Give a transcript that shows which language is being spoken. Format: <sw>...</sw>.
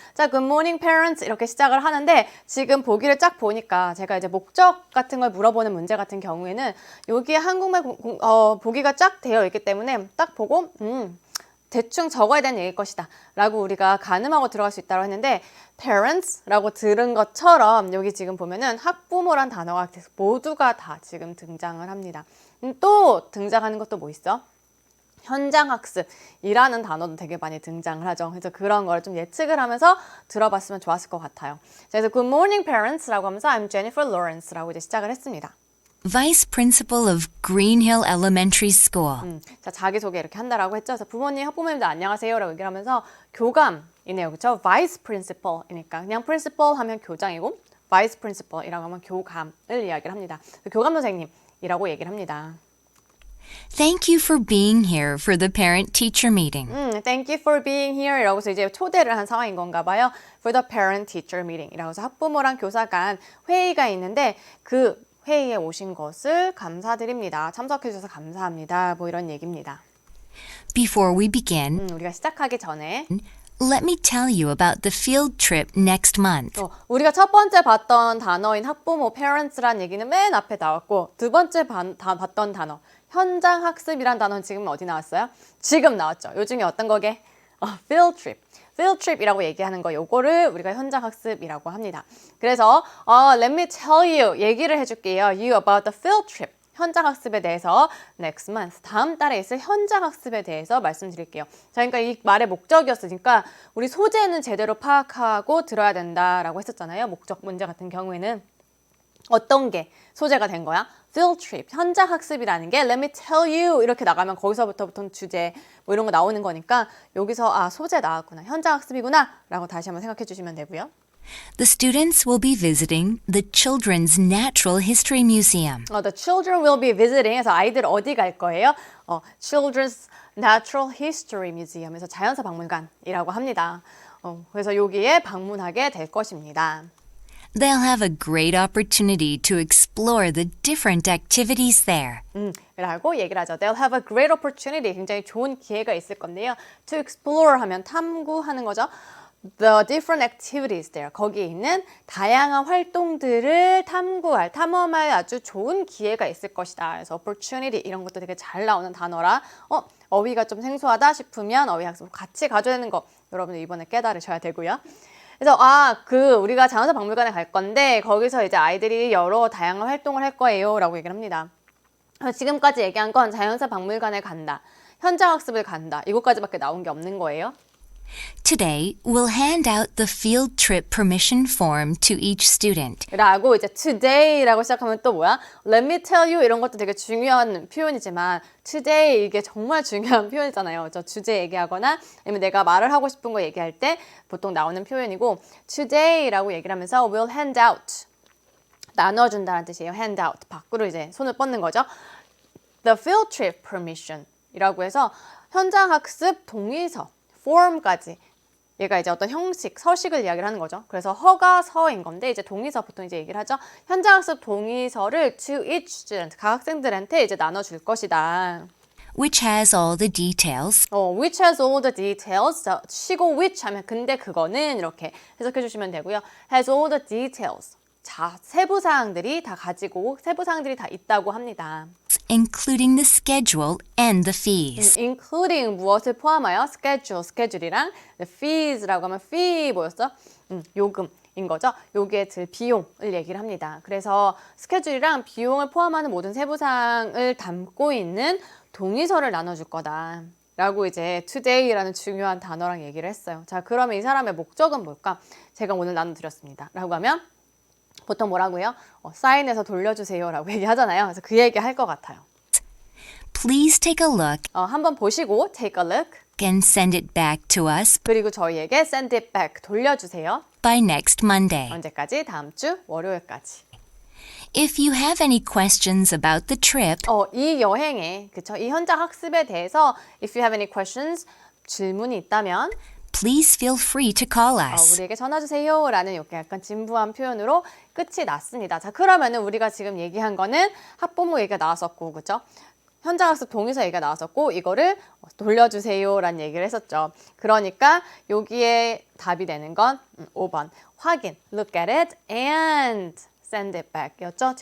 <ko>자,</ko> <en>Good morning, parents</en> <ko>이렇게 시작을 하는데 지금 보기를 쫙 보니까 제가 이제 목적 같은 걸 물어보는 문제 같은 경우에는 여기에 한국말 보기가 쫙 되어 있기 때문에 딱 보고 대충 적어야 되는 얘기일 것이다 라고 우리가 가늠하고 들어갈 수 있다고 했는데 parents 라고 들은 것처럼 여기 지금 보면은 학부모란 단어가 모두가 다 지금 등장을 합니다. 또 등장하는 것도 뭐 있어? 현장학습이라는 단어도 되게 많이 등장을 하죠. 그래서 그런 걸 좀 예측을 하면서 들어봤으면 좋았을 것 같아요. 그래서</ko> <en>Good morning parents</en> <ko>라고 하면서</ko> <en>I'm Jennifer Lawrence</en> <ko>라고 이제 시작을 했습니다.</ko> <en>Vice Principal of Green Hill Elementary School.</en> <ko>자, 자기소개 이렇게 한다라고 했죠. 그래서 부모님, 학부모님들 안녕하세요 라고 얘기를 하면서 교감이네요. 그렇죠? Vice Principal이니까 그냥 Principal 하면 교장이고 Vice Principal이라고 하면 교감을 이야기를 합니다. 교감 선생님이라고 얘기를 합니다.</ko> <en>Thank you for being here for the parent-teacher meeting. Thank you for being here</en> <ko>이라고 해서 이제 초대를 한 상황인 건가 봐요.</ko> <en>For the parent-teacher meeting</en> <ko>이라고 해서 학부모랑 교사 간 회의가 있는데 그 회의에 오신 것을 감사드립니다. 참석해 주셔서 감사합니다. 뭐 이런 얘기입니다.</ko> <en>Before we begin,</en> <ko>우리가 시작하기 전에</ko> <en>let me tell you about the field trip next month.</en> <ko>우리가 첫 번째 봤던 단어인 학부모, parents란 얘기는 맨 앞에 나왔고 두 번째 봤던 단어, 현장학습이란 단어는 지금 어디 나왔어요? 지금 나왔죠. 요 중에 어떤 거게? field trip. field trip이라고 얘기하는 거 요거를 우리가 현장학습이라고 합니다. 그래서</ko> <en>let me tell you</en> <ko>얘기를 해줄게요.</ko> <en>You about the field trip.</en> <ko>현장학습에 대해서</ko> <en>next month,</en> <ko>다음 달에 있을 현장학습에 대해서 말씀드릴게요. 자, 그러니까 이 말의 목적이었으니까 우리 소재는 제대로 파악하고 들어야 된다라고 했었잖아요. 목적 문제 같은 경우에는 어떤 게 소재가 된 거야? field trip, 현장학습이라는 게</ko> <en>let me tell you</en> <ko>이렇게 나가면 거기서부터부터는 주제 뭐 이런 거 나오는 거니까 여기서 소재 나왔구나, 현장학습이구나 라고 다시 한번 생각해 주시면 되고요.</ko> <en>The students will be visiting the Children's Natural History Museum. The children will be visiting</en> <ko>해서 아이들 어디 갈 거예요? Children's Natural History Museum에서 자연사 박물관이라고 합니다. 그래서 여기에 방문하게 될 것입니다.</ko> <en>They'll have a great opportunity to explore the different activities there.</en> <ko>라고 얘기를 하죠.</ko> <en>They'll have a great opportunity.</en> <ko>굉장히 좋은 기회가 있을 건데요.</ko> <en>To explore</en> <ko>하면 탐구하는 거죠.</ko> <en>The different activities there.</en> <ko>거기에 있는 다양한 활동들을 탐험할 아주 좋은 기회가 있을 것이다. 그래서 opportunity 이런 것도 되게 잘 나오는 단어라 어휘가 좀 생소하다 싶으면 어휘 학습 같이 가져야 되는 거 여러분들 이번에 깨달으셔야 되고요. 그래서 우리가 자연사 박물관에 갈 건데 거기서 이제 아이들이 여러 다양한 활동을 할 거예요라고 얘기를 합니다. 지금까지 얘기한 건 자연사 박물관에 간다, 현장 학습을 간다 이것까지밖에 나온 게 없는 거예요.</ko> <en>Today, we'll hand out the field trip permission form to each student.</en> <ko>라고 이제 today라고 시작하면 또 뭐야?</ko> <en>Let me tell you</en> <ko>이런 것도 되게 중요한 표현이지만 today 이게 정말 중요한 표현이잖아요. 저 주제 얘기하거나 아니면 내가 말을 하고 싶은 거 얘기할 때 보통 나오는 표현이고 today라고 얘기를 하면서</ko> <en>we'll hand out</en> <ko>나눠준다는 뜻이에요.</ko> <en>hand out</en> <ko>밖으로 이제 손을 뻗는 거죠.</ko> <en>The field trip permission</en> <ko>이라고 해서 현장 학습 동의서 form까지 얘가 이제 어떤 형식, 서식을 이야기를 하는 거죠. 그래서 허가서인 건데 이제 동의서 보통 이제 얘기를 하죠. 현장학습 동의서를</ko> <en>to each student,</en> <ko>각 학생들한테 이제 나눠줄 것이다.</ko> <en>Which has all the details. Which has all the details.</en> <ko>자, 쉬고 which 하면 근데 그거는 이렇게 해석해 주시면 되고요.</ko> <en>Has all the details.</en> <ko>자, 세부 사항들이 다 가지고 세부 사항들이 다 있다고 합니다.</ko> <en>Including the schedule and the fees.</en> <ko>including 무엇을 포함하여 schedule, schedule이랑 fees라고 하면 fee 뭐였어? 요금인 거죠. 여기에 들 비용을 얘기를 합니다. 그래서 schedule이랑 비용을 포함하는 모든 세부사항을 담고 있는 동의서를 나눠줄 거다. 라고 이제 today라는 중요한 단어랑 얘기를 했어요. 자, 그러면 이 사람의 목적은 뭘까? 제가 오늘 나눠드렸습니다. 라고 하면 보통 뭐라고요? 사인해서 돌려주세요 라고 얘기하잖아요. 그래서 그 얘기 할 것 같아요.</ko> <en>Please take a look</en> <ko>한번 보시고</ko> <en>take a look and send it back to us</en> <ko>그리고 저희에게</ko> <en>send it back</en> <ko>돌려주세요.</ko> <en>by next Monday.</en> <ko>언제까지? 다음 주 월요일까지.</ko> <en>If you have any questions about the trip,</en> <ko>이 여행에 그쵸? 이 현장 학습에 대해서</ko> <en>if you have any questions</en> <ko>질문이 있다면</ko> <en>please feel free to call us.</en> <ko>우리에게 전화 주세요 라는 이렇게 약간 진부한 표현으로 끝이 났습니다. 자, 그러면은 우리가 지금 얘기한 거는 학부모 얘기가 나왔었고 그쵸? 현장학습 동의서 얘기가 나왔었고 이거를 돌려주세요 라는 얘기를 했었죠. 그러니까 여기에 답이 되는 건 5번 확인,</ko> <en>look at it and send it back</en> <ko>였죠.</ko>